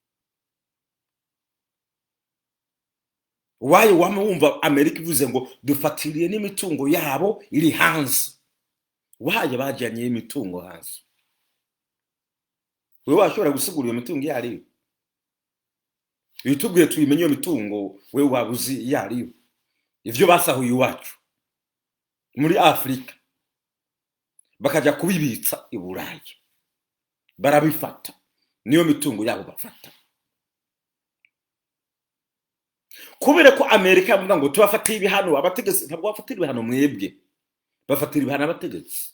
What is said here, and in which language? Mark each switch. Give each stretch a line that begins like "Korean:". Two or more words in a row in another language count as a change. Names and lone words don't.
Kinyarwanda: Waye wumva Amerika ivuze ngo dufatiriye n'imitungo yabo iri hanze. Waye bajyanye imitungo hanze. Wewe washobora gusigura iyo mitungo yariyo? Yitubwiye tuyimenye iyo mitungo, wewe wabuzi yariyo.
Rundi: Ivyo basahuye iwacu muri Afrika bakajya kubibitsa i Burayi, barabifata, niyo mitungo yabo bafata.
Kinyarwanda: Kubera ko Amerika yavuga ngo tubafatiye ibihano abategetsi, ntabwo bafatira ibihano mwebwe, bafatira ibihano abategetsi.